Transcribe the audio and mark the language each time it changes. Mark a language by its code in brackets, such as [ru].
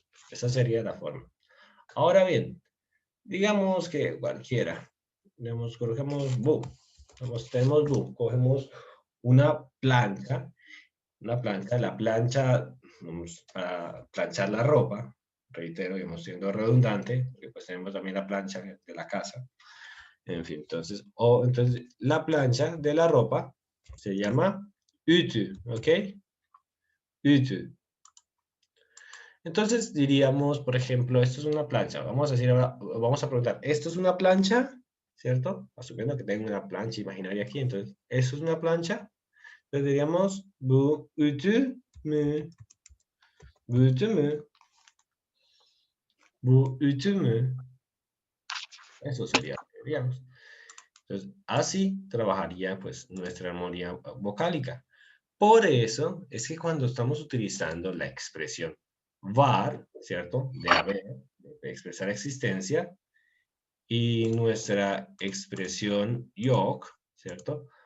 [es] Esa sería la forma. Ahora bien, digamos que cualquiera, digamos, cogemos bu, tenemos bu, cogemos una plancha, la plancha para planchar la ropa, reitero, digamos, siendo redundante, porque pues tenemos también la plancha de la casa, en fin, entonces la plancha de la ropa se llama ütü, ¿ok? Ütü. Entonces diríamos, por ejemplo, esto es una plancha. Vamos a decir ahora, vamos a preguntar, ¿esto es una plancha? ¿Cierto? Asumiendo que tengo una plancha imaginaria aquí, entonces, ¿eso es una plancha? Entonces diríamos, [tr] bu ütü mü, bu ütü mü, bu ütü mü. [es] Eso sería lo que diríamos. Entonces, así trabajaría pues nuestra armonía vocálica. Por eso es que cuando estamos utilizando la expresión var, ¿cierto? De haber, de expresar existencia, y nuestra expresión yok, ¿cierto?